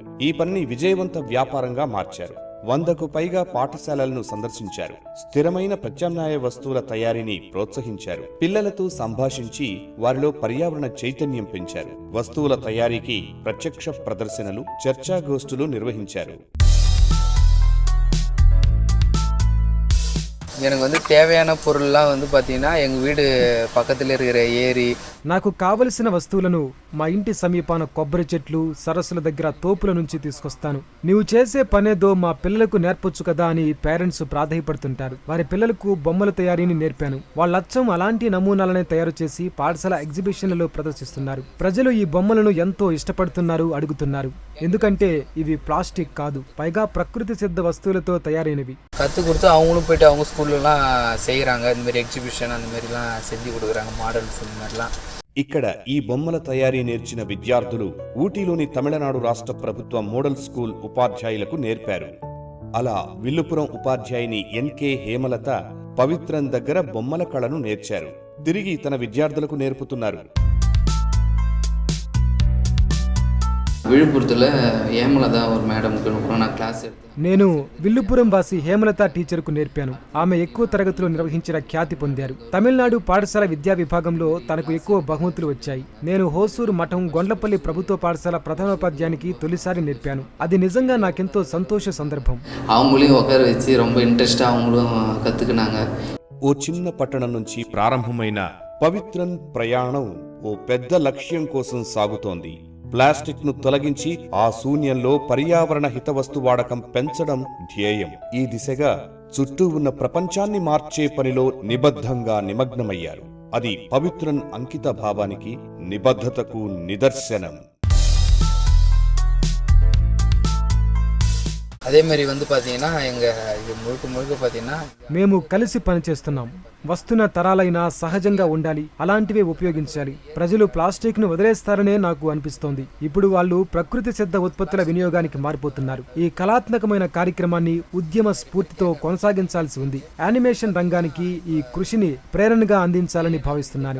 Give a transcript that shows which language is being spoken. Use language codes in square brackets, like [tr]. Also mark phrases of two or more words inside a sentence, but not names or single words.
[te] ఈ పనిని విజయవంత వ్యాపారంగా మార్చారు. 100కు పైగా పాఠశాలలను సందర్శించారు. స్థిరమైన ప్రత్యామ్నాయ వస్తువుల తయారీని ప్రోత్సహించారు. పిల్లలతో సంభాషించి వారిలో పర్యావరణ చైతన్యం పెంచారు. వస్తువుల తయారీకి ప్రత్యక్ష ప్రదర్శనలు, చర్చాగోష్ఠులు నిర్వహించారు. [ta] எனக்கு தேவையான பொருள்லாம் பார்த்தீங்கன்னா எங்கள் வீடு పక్కத்தில் இருக்கிற ఏరి. [te] నాకు కావలసిన వస్తువులను మా ఇంటి సమీపాన కొబ్బరి చెట్లు, సరస్సుల దగ్గర తోపుల నుంచి తీసుకొస్తాను. నీవు చేసే పనేదో మా పిల్లలకు నేర్పొచ్చు కదా అని పేరెంట్స్ ప్రాధాయపడుతుంటారు. వారి పిల్లలకు బొమ్మల తయారీని నేర్పాను. వాళ్ళచ్చం అలాంటి నమూనాలనే తయారు చేసి పాఠశాల ఎగ్జిబిషన్లలో ప్రదర్శిస్తున్నారు. ప్రజలు ఈ బొమ్మలను ఎంతో ఇష్టపడుతున్నారు, అడుగుతున్నారు. ఎందుకంటే ఇవి ప్లాస్టిక్ కాదు, పైగా ప్రకృతి సిద్ధ వస్తువులతో తయారైనవి. [ta] கற்றுக் கொடுத்து அவங்களும் போயிட்டு அவங்க ஸ்கூல்லலாம் செய்கிறாங்க. இந்த மாதிரி எக்ஸிபிஷன் அந்த மாதிரிலாம் செஞ்சு கொடுக்குறாங்க, மாடல்ஸ் இந்த மாதிரிலாம். [te] ఇక్కడ ఈ బొమ్మల తయారీ నేర్చిన విద్యార్థులు ఊటీలోని తమిళనాడు రాష్ట్ర ప్రభుత్వ మోడల్ స్కూల్ ఉపాధ్యాయులకు నేర్పారు. అలా విల్లుపురం ఉపాధ్యాయుని ఎన్కే హేమలత పవిత్రన్ దగ్గర బొమ్మల కళను నేర్చారు. తిరిగి తన విద్యార్థులకు నేర్పుతున్నారు. [ta] విழுப்புరத்தில் హేమలత ஒரு மேடம்கி நா க்ளாஸ் [te] నేను విల్లుపురం వాసి హేమలత టీచర్కు నేర్పాను. ఆమె ఎక్కువ తరగతులు నిర్వహించిన ఖ్యాతి పొందారు. తమిళనాడు పాఠశాల విద్యా విభాగంలో తనకు ఎక్కువ బహుమతులు వచ్చాయి. నేను హోసూరు మఠం గొండ్లపల్లి ప్రభుత్వ పాఠశాల ప్రధానోపాధ్యాయునికి తొలిసారి నేర్పాను. అది నిజంగా నాకెంతో సంతోష సందర్భం. [ta] அவங்களையும் உட்கார வச்சு ரொம்ப இன்ட்ரெஸ்டாக அவங்களும் கற்றுக்கினாங்க. [te] ఓ చిన్న పట్టణం నుంచి ప్రారంభమైన పవిత్రన్ ప్రయాణం ఓ పెద్ద లక్ష్యం కోసం సాగుతోంది. ప్లాస్టిక్ ను తొలగించి ఆ శూన్యంలో పర్యావరణ హితవస్తు వాడకం పెంచడం ధ్యేయం. ఈ దిశగా చుట్టూ ఉన్న ప్రపంచాన్ని మార్చే పనిలో నిబద్ధంగా నిమగ్నమయ్యారు. అది పవిత్రన్ అంకిత భావానికి, నిబద్ధతకు నిదర్శనం. [ta] அதே மாதிரி பார்த்தீங்கன்னா எங்கள் இது முழுக்க பார்த்தீங்கன்னா [te] మేము కలిసి పనిచేస్తున్నాం. వస్తున్న తరాలైనా సహజంగా ఉండాలి, అలాంటివే ఉపయోగించాలి. ప్రజలు ప్లాస్టిక్ ను వదిలేస్తారనే నాకు అనిపిస్తోంది. ఇప్పుడు వాళ్ళు ప్రకృతి సిద్ధ ఉత్పత్తుల వినియోగానికి మారిపోతున్నారు. ఈ కళాత్మకమైన కార్యక్రమాన్ని ఉద్యమ స్ఫూర్తితో కొనసాగించాల్సి ఉంది. యానిమేషన్ రంగానికి ఈ కృషిని ప్రేరణగా అందించాలని భావిస్తున్నాను.